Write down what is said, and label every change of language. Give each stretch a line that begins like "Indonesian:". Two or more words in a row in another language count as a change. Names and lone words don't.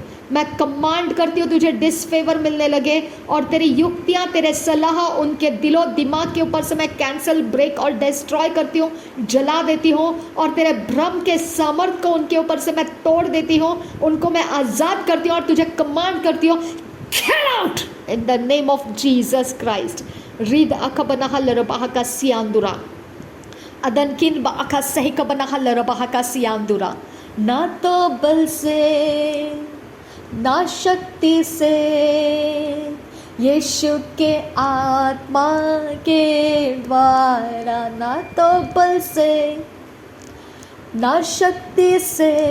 Hindi: मैं कमांड करती हूँ तुझे डिसफेवर मिलने लगे, और तेरी युक्तियाँ, तेरे सलाह उनके दिलो दिमाग के ऊपर से मैं
English: cancel, break
Hindi: और डिस्ट्रॉय करती हूँ, जला देती हूँ, और तेरे भ्रम के सामर्थ को उनके ऊपर से मैं तोड़ देती हूँ, उनको मैं आज़ाद करती हूँ और तुझे कमांड करती हूँ,
English: Get out in the name of Jesus Christ. रीद अकबनहा लरबहा का सियांदुरा, अदन किन बअका सही कबनहा लरबहा का सियांदुरा।
Hindi: ना तो बल से ना शक्ति से, यीशु के आत्मा के द्वारा, ना तो बल से ना शक्ति से,